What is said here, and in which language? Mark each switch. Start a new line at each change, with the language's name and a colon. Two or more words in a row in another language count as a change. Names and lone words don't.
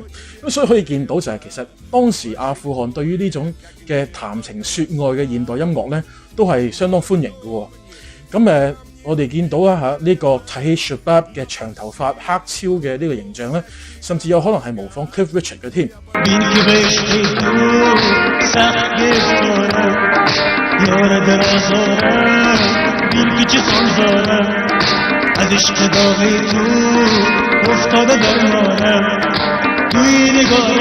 Cantonese: 咁所以可以見到就係其實當時阿富汗對於呢種嘅談情説愛嘅現代音樂咧，都係相當歡迎嘅喎。咁我哋見到啊嚇呢個 Tahir Shabab 嘅長頭髮黑超嘅呢個形象咧，甚至有可能係模仿 Cliff Richard 嘅添。
Persian: از عشق داغی تو افتاده درمانم توی نگاه